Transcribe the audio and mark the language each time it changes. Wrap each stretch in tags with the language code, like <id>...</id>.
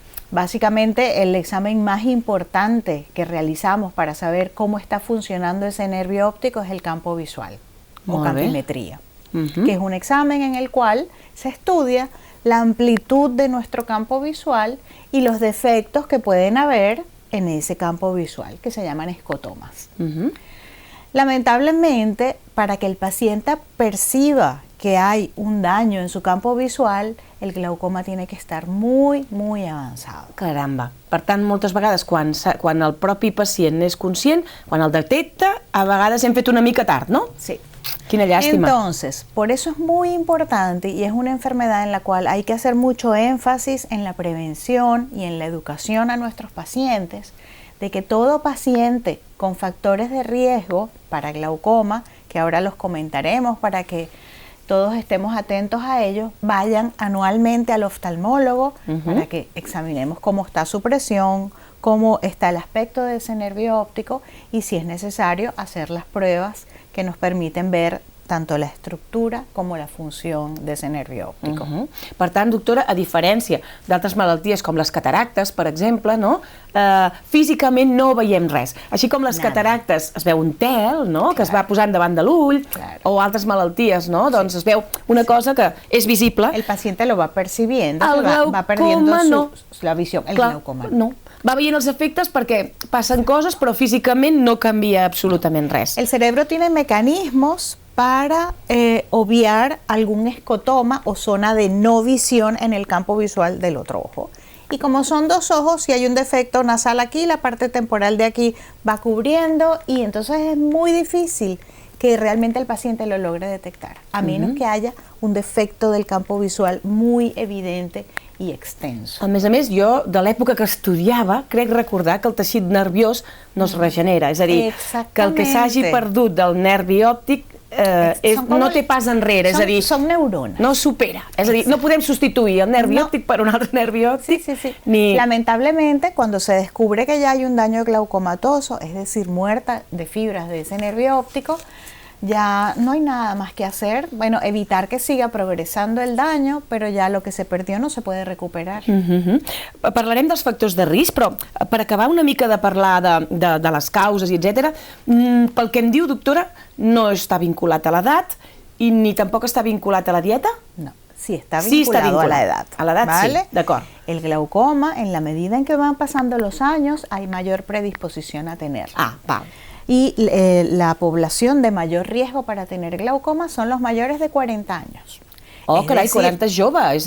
<es>Básicamente el examen más importante que realizamos para saber cómo está funcionando ese nervio óptico es el campo visual o campimetría, que es un examen en el cual se estudia la amplitud de nuestro campo visual y los defectos que pueden haber en ese campo visual, que se llaman escotomas. Lamentablemente, para que el paciente perciba que hay un daño en su campo visual, el glaucoma tiene que estar muy, muy avançado. Caramba.</es> <ca>Per tant, moltes vegades, quan el propi pacient és conscient, quan el detecta, a vegades hem fet una mica tard, ¿no? Sí. Quina llàstima.</ca> <es>Entonces, por eso es muy importante y es una enfermedad en la cual hay que hacer mucho énfasis en la prevención y en la educación a nuestros pacientes, de que todo paciente con factores de riesgo para glaucoma, que ahora los comentaremos para que todos estemos atentos a ellos, vayan anualmente al oftalmólogo para que examinemos cómo está su presión, cómo está el aspecto de ese nervio óptico y si es necesario hacer las pruebas que nos permiten ver tanto la estructura</es> <ca>com la funció d'ese nervi òptic. Per tant, doctora, a diferència d'altres malalties com les cataractes, per exemple, no? Físicament no veiem res. Així com les cataractes es veu un tel, no? Que es va posant davant de l'ull, o altres malalties, no? Doncs es veu una cosa que és visible.</ca> <es>El paciente lo va percibiendo, va perdiendo la visión. El glaucoma no.</es> <ca>Va veient els efectes perquè passen coses, però físicament no canvia absolutament res.</ca> <es>El cerebro tiene mecanismos para obviar algún escotoma o zona de no visión en el campo visual del otro ojo. Y como son dos ojos, si hay un defecto nasal aquí, la parte temporal de aquí va cubriendo y entonces es muy difícil que realmente el paciente lo logre detectar, a menos que haya un defecto del campo visual muy evidente i extenso.</es> <ca>A més, jo, de l'època que estudiava, crec recordar que el teixit nerviós no es regenera, és a dir, que el que s'hagi perdut del nervi òptic no té pas enrere, és a dir, són neurones. No supera, és a dir, no podem substituir el nervi òptic per un altre nervi òptic.</ca> <es>Lamentablemente, cuando se descubre que ya hay un daño glaucomatoso, es decir, muerta de fibras de ese nervio óptico, ya no hay nada más que hacer, bueno, evitar que siga progresando el daño, pero ya lo que se perdió no se puede recuperar.</es> <ca>Parlarem dels factors de risc, però per acabar una mica de parlar de les causes, etc., pel que em diu, doctora, no està vinculat a l'edat i ni tampoc està vinculat a la dieta?</ca> <es>No, sí está vinculado a la edad. A la edad, ¿vale? Sí, de acuerdo. El glaucoma, en la medida en que van pasando los años, hay mayor predisposición a tenerlo. Ah, vale. Y la población de mayor riesgo para tener glaucoma son los mayores de 40 años.</es> <ca>Oh, caray, 40 es jove, és</ca>